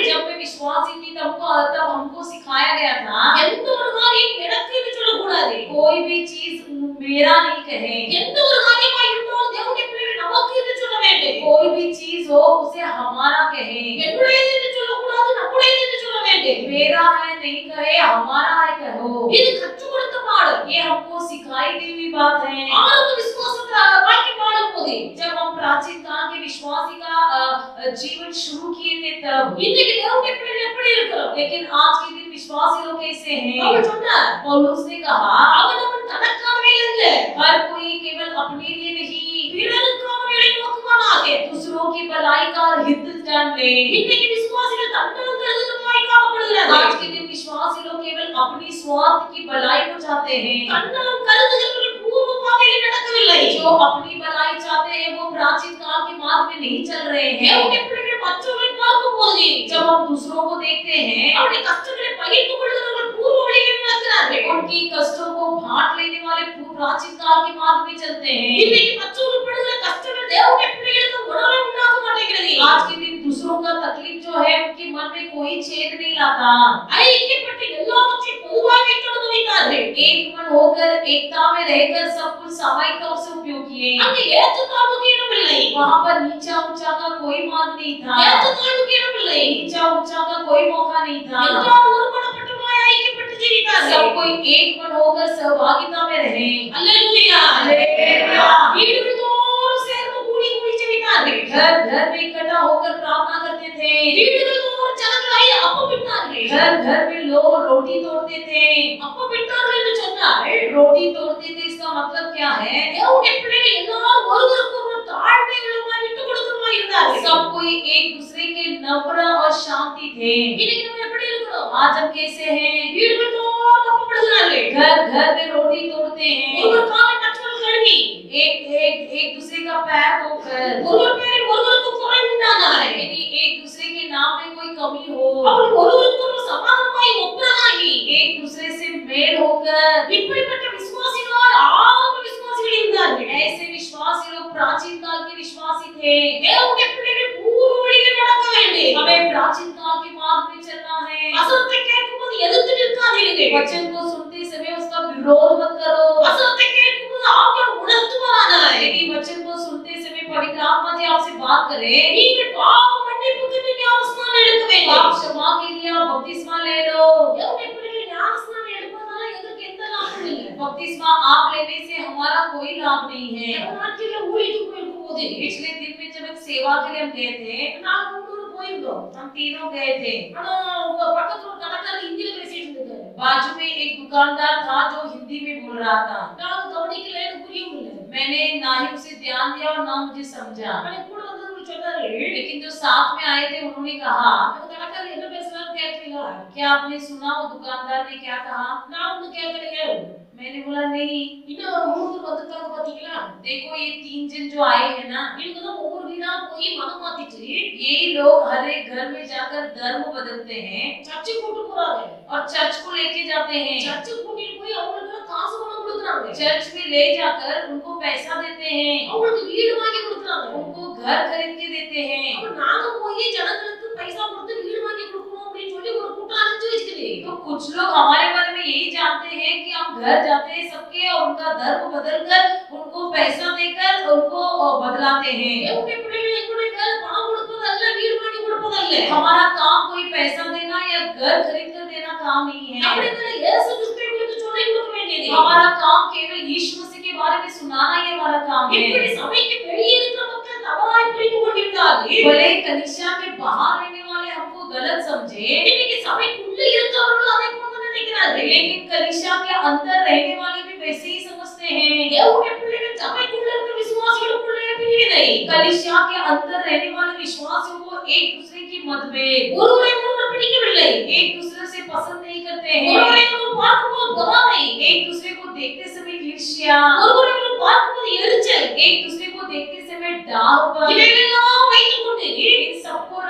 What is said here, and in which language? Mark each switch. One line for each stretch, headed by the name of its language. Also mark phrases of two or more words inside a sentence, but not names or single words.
Hindi: जब मैं विश्वासी थी तब हमको सिखाया गया था
Tamil: எந்த ஒரு காரியம் எனக்குன்னு சொல்லக்கூடாது।
Hindi: कोई भी चीज मेरा नहीं कहे।
Tamil: எந்த ஒரு காரியமா இருந்தாலும் தேவனுடைய பிள்ளைகள் நமக்குன்னு சொல்ல வேண்டும்।
Hindi: कोई भी चीज हो उसे हमारा कहे।
Tamil: என்னுடையதுன்னு சொல்லக்கூடாது, நம்முடையதுன்னு சொல்ல வேண்டும்।
Hindi: मेरा है नहीं कहे, हमारा है कहो।
Tamil: இது கற்றுக் கொடுத்த பாடம்।
Hindi: ये हमको सिखाई दी हुई बात है।
Tamil: ஆரம்ப விசுவாசத்துல வாழ்க்கை வாழும்போது
Hindi: जब हम प्राचीन काल के विश्वासी का जीवन शुरू किए थे तब
Tamil: இன்னைக்கு தேவனுடைய பிள்ளைகள் எப்படி இருக்கிறோம்?
Hindi: लेकिन आज के दिन विश्वासी लोग कैसे हैं?
Tamil: पौलुस சொன்னார்,
Hindi: पौलुस ने कहा
Tamil: அவனவன் தனக்காகவே அல்ல,
Hindi: हर कोई केवल अपने लिए नहीं
Tamil: பிறருக்காகவே நோக்குவானாக
Hindi: दूसरों की भलाई का हित जान ले।
Tamil: இன்னைக்கு விசுவாசிகள் தன்னலங்கிறது நோய்க்காகப்படுகிறார்கள்।
Hindi: आज के दिन विश्वासी लोग केवल अपनी स्वार्थ की भलाई को चाहते हैं।
Tamil: தன்னலம் கருதுகிறவர்கள் पूर्व பாதையில் நடக்கவில்லை।
Hindi: जो अपनी भलाई चाहते हैं वो प्राचीन काल के मार्ग में नहीं चल रहे हैं।
Tamil: தேவனுடைய பிள்ளைகள் மற்றவர்களை பார்க்கும்போது
Hindi: जब हम दूसरों को देखते हैं
Tamil: அவருடைய கஷ்டங்களை பகிர்ந்து கொள்கிறவர்கள் பூர்வ வழியில் நடக்கிறார்கள்।
Hindi: उनकी कष्टों को बांट लेने वाले प्राचीन काल के मार्ग में चलते हैं।
Tamil: இன்னைக்கு மற்றவர்கள் படுகிற கஷ்டங்கள் தேவனுடைய பிள்ளைகளுக்கு உணர்வை உண்டாக்க மாட்டேங்கிறது।
Hindi: आज के दिन दूसरों का तकलीफ जो है उनके मन में कोई छेद नहीं लाता।
Tamil: ஐக்கியப்பட்டு எல்லாவற்றையும் பொதுவாக அனுபவித்தார்கள்।
Hindi: एक मन होकर एकता में रहकर सब कुछ सामायिक तौर से उपयोग किए।
Tamil: அங்கே ஏற்றத்தாழ்வுக்கு இடமில்லை।
Hindi: वहां पर नीचा ऊंचा का कोई मार्ग नहीं था।
Tamil: ஏற்றத்தாழ்வுக்கு இடமில்லை।
Hindi: नीचा ऊंचा का कोई मौका नहीं था।
Tamil: எல்லாரும் ஒருமனப்பட்டவர்களாய் ஐக்கியப்பட்டு ஜீவித்தார்கள்।
Hindi: सब कोई एक मन होकर सहभागिता में रहे। हालेलुया हालेलुया।
Tamil: வீடுகள் தோறும் சேர்ந்து கூடி கூடி ஜெபித்தார்கள்।
Hindi: घर घर में इकट्ठा होकर प्रार्थना करते थे।
Tamil: வீடுகள் தோறும் ஜனங்களாய் அப்பம் பிட்டார்கள்।
Hindi: घर घर में लोग रोटी तोड़ते थे।
Tamil: அப்பம் பிட்டார்கள் என்று சொன்னால்
Hindi: रोटी तोड़ते थे, इसका मतलब क्या है?
Tamil: தேவனுடைய பிள்ளைகள் எல்லாரும் ஒருவருக்கொருவர் தாழ்மை உள்ளவராய் விட்டு கொடுக்கிறவராய் இருந்தார்கள்।
Hindi: सब कोई एक दूसरे के नम्र और शांति थे।
Tamil: இன்னைக்கு நம்ம எப்படி இருக்கிறோம்?
Hindi: आज हम कैसे हैं?
Tamil: வீடுகள் தோறும் அப்பம் பிடுகிறார்கள்।
Hindi: घर घर में रोटी तोड़ते हैं।
Tamil: ஒருவர் காலை மற்றவர் கழுவி
Hindi: एक दूसरे का पैर धोकर
Tamil: ஒருவர் பேரில் ஒருவருக்கு குறை உண்டானால்
Hindi: यानी एक दूसरे के नाम में कोई कमी हो
Tamil: அவர்கள் ஒருவருக்கொருவர் சமாதானமாய் ஒப்புரவாகி
Hindi: एक दूसरे से मेल होकर
Tamil: இப்படிப்பட்ட விசுவாசிகளாய் ஆரம்ப விசுவாசிகள் இருந்தார்கள்।
Hindi: ऐसे विश्वासी लोग प्राचीन काल के विश्वासी थे।
Tamil: தேவனுடைய பிள்ளைகள் பூர்வ வழியில் நடக்க வேண்டும்।
Hindi: हमें प्राचीन काल के मार्ग में चलना है।
Tamil: वचनத்தை கேட்கும்போது எதிர்த்து நிற்காதீர்கள்।
Hindi: वचन को सुनते समय उसका विरोध मत करो।
Tamil: वचनத்தை கேட்கும்போது ஆவியானவர் உணர்த்துவாராக।
Hindi: यदि वचन को सुनते समय पवित्र आत्मा जी आपसे बात करे
Tamil: நீங்கள் பாவ மன்னிப்புக்கு ஞானஸ்நானம் எடுக்க வேண்டும்।
Hindi: पाप क्षमा के लिए आप बपतिस्मा ले लो।
Tamil: தேவனுடைய பிள்ளைகள் ஞானஸ்நானம் எடுப்பதால எங்களுக்கு எந்த லாபமும் இல்லை।
Hindi: बपतिस्मा आप लेने से हमारा कोई लाभ नहीं है।
Tamil: நாட்டில ஊழியத்துக்கு போகும்போது
Hindi: पिछले दिन में जब एक सेवा के लिए हम गए थे,
Tamil: நாங்க மூணு போயிருந்தோம்।
Hindi: हम तीनों गए थे।
Tamil: ஆனா உங்க பக்கத்துல ஒரு கடைக்காரர் ஹிந்தில பேசிட்டு இருந்தாரு।
Hindi: बाजू में एक दुकानदार था जो हिंदी में बोल रहा था।
Tamil: நான் கவனிக்கல, எனக்கு புரியவில்லை।
Hindi: मैंने ना ही उसे ध्यान दिया और ना मुझे समझा।
Tamil: मैंने கூட வந்தவங்க சொன்னாரு,
Hindi: लेकिन जो साथ में आए थे उन्होंने कहा
Tamil: கடைக்காரர் என்ன பேசுறாரு கேட்டீங்களா?
Hindi: क्या आपने सुना वो दुकानदार ने क्या कहा?
Tamil: நான் ஒண்ணு கேட்கலையே।
Hindi: मैंने बोला नहीं।
Tamil: இன்னொரு மூணு வந்துட்டாங்க பாத்தீங்களா?
Hindi: देखो ये तीन जन जो आए हैं ना, इनको तो
Tamil: ஒவ்வொரு வீடா போய் மதம் மாத்திட்டு
Hindi: यही लोग हर एक घर में जाकर धर्म बदलते हैं।
Tamil: चर्च கூட்டி போறாங்க
Hindi: और चर्च को लेके जाते हैं।
Tamil: चर्च கூட்டிட்டு போய் அவங்களுக்கு காசு பணம் கொடுக்கறாங்க।
Hindi: चर्च में ले जाकर उनको पैसा देते हैं।
Tamil: அவங்களுக்கு வீடு வாங்கி கொடுக்கறாங்க।
Hindi: उनको घर खरीद के देते हैं।
Tamil: अब நாங்க போய் ஜனங்களுக்கு पैसा கொடுத்து வீடு வாங்கி கொடுக்கணும் அப்படினு சொல்லி ஒரு கூட்டம் அழைச்சு வச்சிருக்கீங்க।
Hindi: तो कुछ लोग हमारे बारे में यही जानते हैं कि हम घर जाते हैं सबके और उनका धर्म बदलकर उनको पैसा देकर उनको बदलाते हैं।
Tamil: தேவனுடைய பிள்ளைகள் எங்களுடைய வேலை பணம் கொடுப்பதல்ல, வீடு வாங்கி கொடுப்பதல்ல।
Hindi: हमारा काम कोई पैसा देना या घर खरीद कर देना काम नहीं है।
Tamil: நம்முடைய வேலை இயேசு கிறிஸ்துவை குறித்து சொல்லி கொடுக்க வேண்டியது।
Hindi: हमारा काम केवल यीशु मसीह के बारे में सुनाना ही हमारा काम है।
Tamil: இப்படி சபைக்கு வெளியே இருக்கிற மக்கள் தவறாய் புரிந்து கொண்டிருந்தார்கள்।
Hindi: भले कलीसिया के बाहर रहने वाले हमको गलत समझे,
Tamil: இன்னைக்கு சபைக்குள்ள இருக்கிறவர்கள் அதை போல நினைக்கிறார்கள்।
Hindi: लेकिन कलीसिया के अंदर रहने वाले भी वैसे ही समझते हैं।
Tamil: தேவனுடைய பிள்ளைகள் சபைக்குள்ள இருக்கிற விசுவாசிகளுக்குள்ளே பிரிவினை,
Hindi: कलीसिया के अंदर रहने वाले विश्वासियों को एक दूसरे की मतभेद,
Tamil: ஒருவரை ஒருவர் பிடிக்கவில்லை,
Hindi: एक दूसरे से पसंद नहीं करते हैं,
Tamil: ஒருவரை ஒருவர் பார்க்கும்போது பொறாமை,
Hindi: एक दूसरे को देखते समय ईर्ष्या,
Tamil: ஒருவரை ஒருவர் பார்க்கும்போது எரிச்சல்,
Hindi: एक दूसरे को देखते समय डाह,
Tamil: இவையெல்லாம் வைத்துக்கொண்டு
Hindi: इन सब